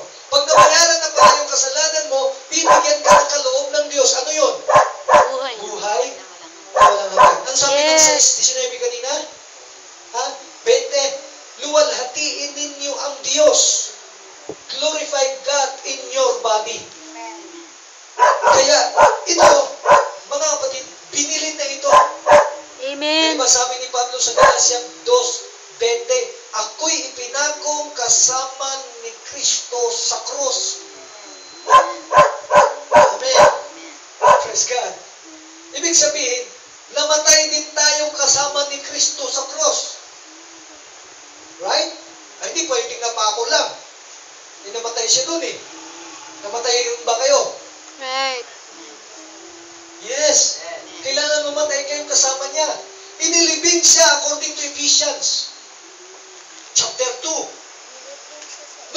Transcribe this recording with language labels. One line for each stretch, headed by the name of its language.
Filipino: Pag nabayaran na pala yung kasalanan mo, bibigyan ka ng kaloob ng Diyos. Ano yun? Buhay. Buhay na walang hanggan. Ang sabi ng 6:19 kanina? 20, luwalhatiin ninyo ang Diyos.
English: Glorify God in your body.
Filipino: Kaya, ito, mga kapatid, binili na ito.
English: Amen.
Filipino: Diba sabi ni Pablo sa Galatia 2:20, ako'y ipinakong kasama ni Kristo sa krus. Amen. Praise God. Ibig sabihin, namatay din tayo kasama ni Kristo sa krus. Right? Ay, hindi pwedeng napako lang. Namatay siya dun eh. Namatay ba kayo?
English: Right. Yes.
Filipino: Kailangan mamatay kayong kasama niya. Inilibing siya
English: according to Ephesians chapter 2.